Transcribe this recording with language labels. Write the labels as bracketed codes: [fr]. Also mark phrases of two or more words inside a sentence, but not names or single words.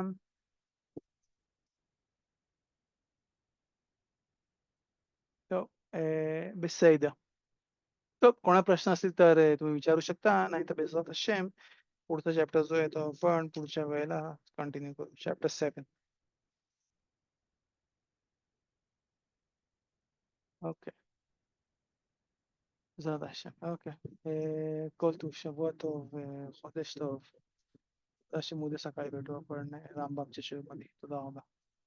[mr] तो בסדר. तो कोणा प्रश्न असतील तर तुम्ही विचारू शकता, नाही तर [he] בעזרת השם [mr] पुढचा चॅप्टर जो आहे तो आपण पुढच्या वेळेला कंटिन्यू करू. चॅप्टर 7. [he] אוקיי, בעזרת השם. אוקיי. כל טוב, שבוע טוב, חודש טוב. תודה שמודי סקאי בטוח, רמב"ם, תודה רבה.